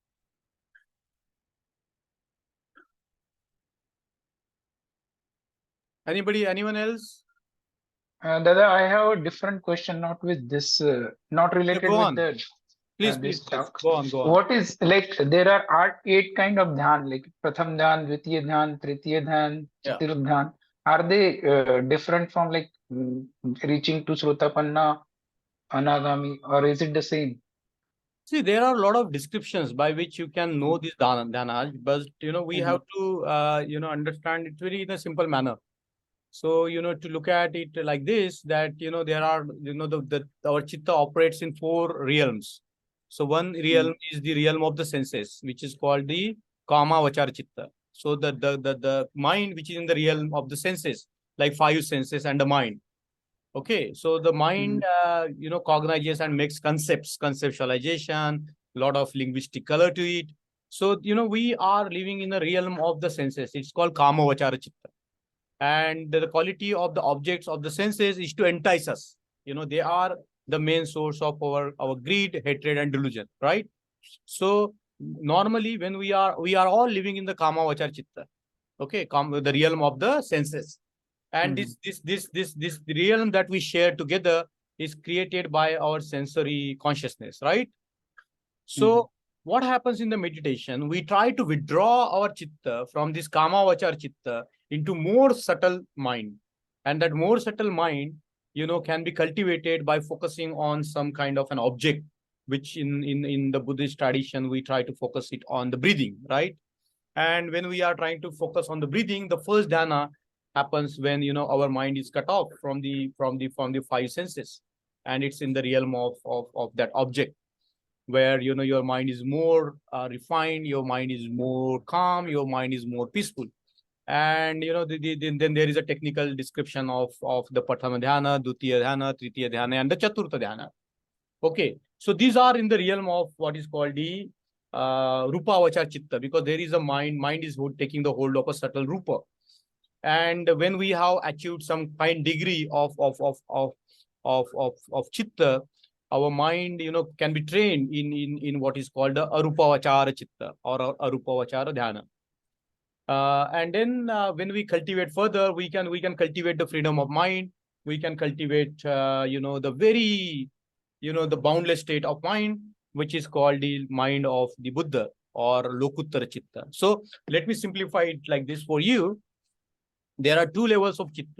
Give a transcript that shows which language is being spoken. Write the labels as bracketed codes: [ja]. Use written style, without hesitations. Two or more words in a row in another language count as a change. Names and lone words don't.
[en] Anyone else? Dada, I have a different question, not with this, not related with the Please, talk. go on. What is, like, there are 8 kind of dhyan, like [pi] pratham dhyan, dvitiya dhyan, tritiya dhyan, chaturth dhyan. [en] Are they different from, like, reaching to [pi] Srotapanna, Anagami, [en] or is it the same? See, there are a lot of descriptions by which you can know this dhanas, but we have to understand it very in a simple manner. So to look at it like this, that there are our chitta operates in 4 realms. So one realm is the realm of the senses, which is called the [pi] kama vachara chitta. [en] So the mind, which is in the realm of the senses, like five senses and the mind. Okay, so the mind, cognizes and makes concepts, conceptualization, lot of linguistic color to it. So, we are living in the realm of the senses. It's called [pi] kama vachara chitta. [en] And the quality of the objects of the senses is to entice us. They are the main source of our greed, hatred, and delusion, right? So normally when we are all living in the [pi] kama vachara chitta, [en] okay, the realm of the senses. And this realm that we share together is created by our sensory consciousness, right? So what happens in the meditation? We try to withdraw our chitta from this [pi] kama vachar chitta [en] into more subtle mind. And that more subtle mind, can be cultivated by focusing on some kind of an object, which in the Buddhist tradition, we try to focus it on the breathing, right? And when we are trying to focus on the breathing, the first dhyana happens when our mind is cut off from the five senses, and it's in the realm of that object, where your mind is more refined, your mind is more calm, your mind is more peaceful. And then there is a technical description of the [pi] Prathama dhyana, Dutiya dhyana, Tritiya dhyana, [en] and the [pi] Chaturtha dhyana. [en] Okay, so these are in the realm of what is called the [pi] rupa vachar chitta, [en] because there is a mind is taking the hold of a subtle rupa. And when we have achieved some fine degree of chitta, our mind can be trained in what is called the [pi] arupa vachara chitta [en] or [pi] arupa vachara dhyana. [en] And then when we cultivate further, we can cultivate the freedom of mind. We can cultivate the very the boundless state of mind, which is called the mind of the Buddha or [pi] Lokuttara Chitta. [en] So let me simplify it like this for you. There are two levels of Chitta.